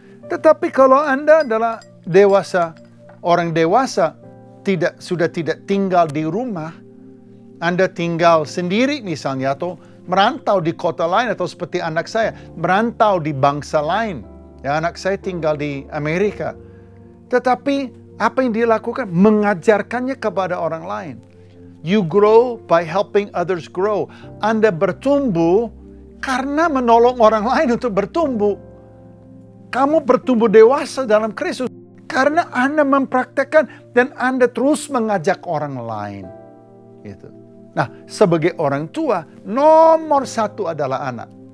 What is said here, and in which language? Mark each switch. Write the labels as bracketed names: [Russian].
[Indonesian] Tetapi kalau Anda adalah dewasa, orang dewasa, sudah tidak tinggal di rumah, Anda tinggal sendiri misalnya, atau merantau di kota lain, atau seperti anak saya, merantau di bangsa lain. Ya, anak saya tinggal di Amerika. Tetapi apa yang dia lakukan? Mengajarkannya kepada orang lain. [English] You grow by helping others grow. [Indonesian] Anda bertumbuh karena menolong orang lain untuk bertumbuh. Kamu bertumbuh dewasa dalam Kristus karena Anda mempraktekkan dan Anda terus mengajak orang lain. Gitu. Nah, sebagai orang tua, nomor 1 adalah anak.